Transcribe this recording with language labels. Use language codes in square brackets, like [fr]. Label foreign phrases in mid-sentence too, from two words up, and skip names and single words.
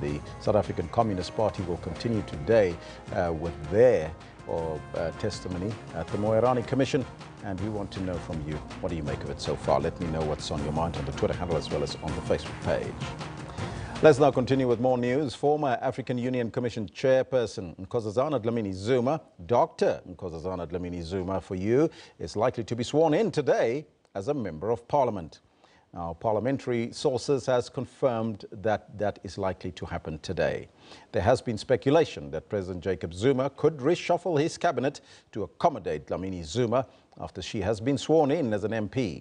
[en] The South African Communist Party will continue today with their testimony at the Moerane Commission, and we want to know from you, what do you make of it so far? Let me know what's on your mind on the Twitter handle as well as on the Facebook page. Let's now continue with more news. Former African Union Commission Chairperson Nkosazana Dlamini Zuma, Dr. Nkosazana Dlamini Zuma for you, is likely to be sworn in today as a Member of Parliament. Now, parliamentary sources has confirmed that that is likely to happen today. There has been speculation that President Jacob Zuma could reshuffle his cabinet to accommodate Dlamini Zuma after she has been sworn in as an MP.